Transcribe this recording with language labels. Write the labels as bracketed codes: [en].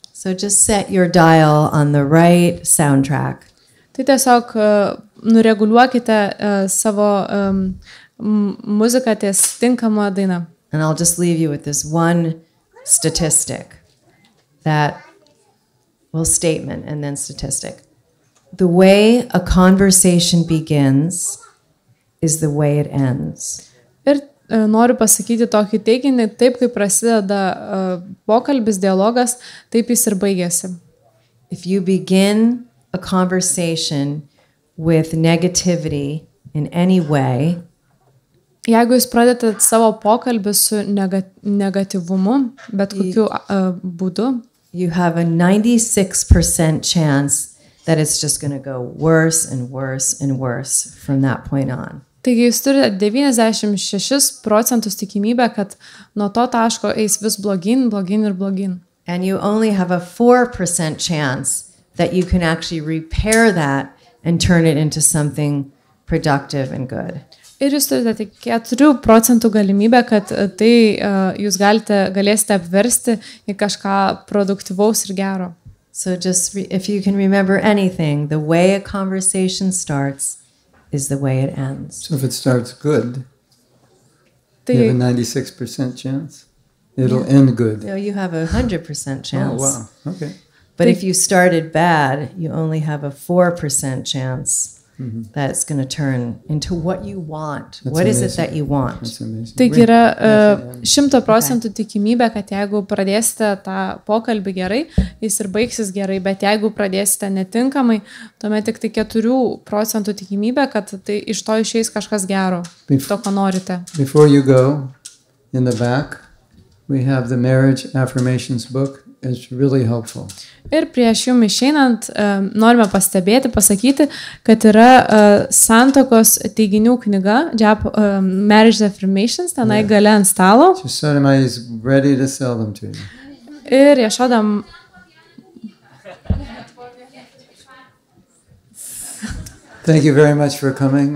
[en] So just set your dial on the right soundtrack. [lt] Tai tiesiog nureguliuokite savo muziką ties tinkamą dainą. [en] And I'll just leave you with this one statistic statement and then statistic. The way a conversation begins is the way it ends. [lt] Ir noriu pasakyti tokį teiginį, taip kaip prasideda pokalbis, dialogas, taip jis ir baigėsi. [en] If you begin a conversation with negativity in any way, [lt] jeigu jūs pradedate savo pokalbį su negatyvumu, bet kokiu būdu, [en] you have a 96% chance that it's just going to go worse and worse and worse from that point on. [lt] Taigi jūs turite 96% tikimybę, kad nuo to taško eis vis blogin, blogin ir blogin. [en] And you only have a 4% chance that you can actually repair that and turn it into something productive and good. [lt] Ir jūs turite tik 4% galimybę, kad tai jūs galėsite apversti į kažką produktyvaus ir gero. [en] So just if you can remember anything, the way a conversation starts is the way it ends. So if it starts good, you have a 96% chance. It'll end good. No, you have a 100% chance. Oh, wow. Okay. But if you started bad, you only have a 4% chance that it's going to turn into what you want. That's what is amazing. It that you want? That's amazing. [lt] Taigi yra 100% tikimybė, kad jeigu pradėsite tą pokalbį gerai, jis ir baigsis gerai, bet jeigu pradėsite netinkamai, tuomet tik tai 4% tikimybė, kad tai iš to išeis kažkas gero, to, ko norite. [en] Before you go, in the back, we have the Marriage Affirmations book. It's really helpful. [lt] Ir prieš jums išeinant, norime pasakyti, kad yra santuokos teiginių knyga, Marriage Affirmations, tenai gale ant stalo. [en] Yashoda is ready to sell them to you. [lt] Ir Yashoda [en] Thank you very much for coming.